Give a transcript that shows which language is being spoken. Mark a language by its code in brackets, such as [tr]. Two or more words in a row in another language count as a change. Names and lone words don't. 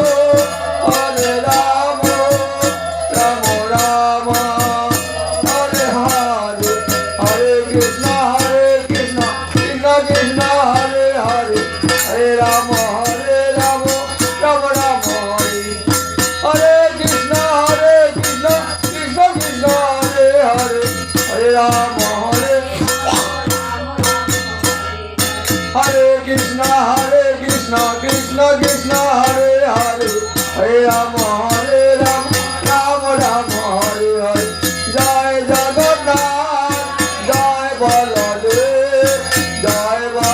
[sa] রাম রাম হরে হরে হরে কৃষ্ণ কৃষ্ণ কৃষ্ণ হরে হরে হরে রাম রাম রাম হরে হরে কৃষ্ণ কৃষ্ণ কৃষ্ণ হরে হরে হরে রাম হরে কৃষ্ণ কৃষ্ণ কৃষ্ণ হরে হরে হরে রাম রাম রাম হরে হরে জয় জগন্নাথ জয় বলদেব জয়